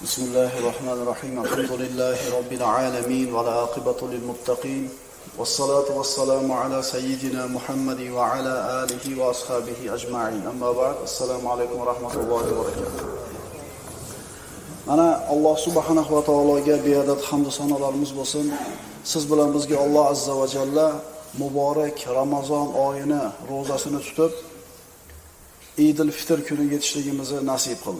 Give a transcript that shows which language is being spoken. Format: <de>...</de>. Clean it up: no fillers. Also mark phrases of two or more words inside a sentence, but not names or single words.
<ar>بسم الله الرحمن الرحيم. الحمد لله رب العالمين والعاقبة للمتقين. والصلاة والسلام على سيدنا محمد وعلى آله وأصحابه أجمعين. أما بعد. السلام عليكم ورحمة الله وبركاته.</ar> <uz>Mana Alloh</uz> <ar>سبحانه و</ar> <uz>taologa beadad hamd va sanolarimiz bo'lsin. Siz bilan bizga Alloh</uz> <ar>عز وجل</ar> <uz>muborak Ramazon oyini ro'zasini tutib Eidul Fitr kuniga yetishligimizni nasib qildi.</uz>